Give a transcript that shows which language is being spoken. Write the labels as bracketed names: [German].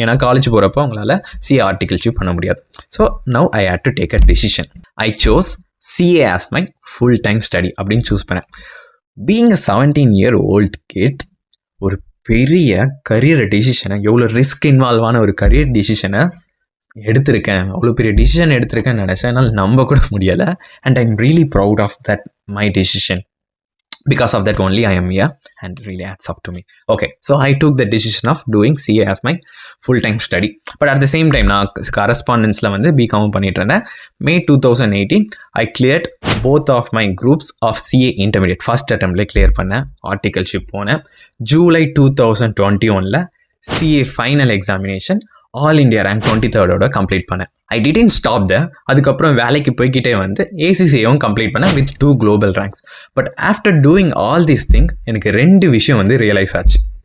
[Tamil] ஏன்னா காலேஜ் போகிறப்போ உங்களால் சிஏ ஆர்டிகல்ஷிப் பண்ண முடியாது. [English] So now I have to take a decision. I chose CA as my full time study [Tamil] அப்படின்னு choose பண்ணேன். [English] being a 17-year-old kid, [Tamil] ஒரு பெரிய கரியர் டெசிஷனை, எவ்வளோ ரிஸ்க் இன்வால்வ் ஆன ஒரு கரியர் டெசிஷனை எடுத்திருக்கேன், அவ்வளோ பெரிய டிசிஷன் எடுத்திருக்கேன்னு நினச்சேன். என்னால் நம்ப கூட முடியலை. [English] And I am really proud of that my decision. Because of that only I am here, and it really adds up to me. Okay, so I took the decision of doing CA as my full-time study. But at the same time, [Tamil] நான் correspondence-ல வந்து BCom பண்ணிட்டு இருந்தேன். [English] May 2018, I cleared both of my groups of CA intermediate. [Tamil] First attempt-ல clear பண்ணேன், articleship போனேன். July 2021-ல CA final examination all India rank 23rd complete பண்ணேன். [English] I didn't stop the. [Tamil] அதுக்கப்புறம் வேலைக்கு போய்கிட்டே வந்து ACCAவும் கம்ப்ளீட் பண்ணேன் [English] With 2 global ranks. But after doing all this thing [Tamil] எனக்கு 2 விஷயம் வந்து ரியலைஸ் ஆச்சு.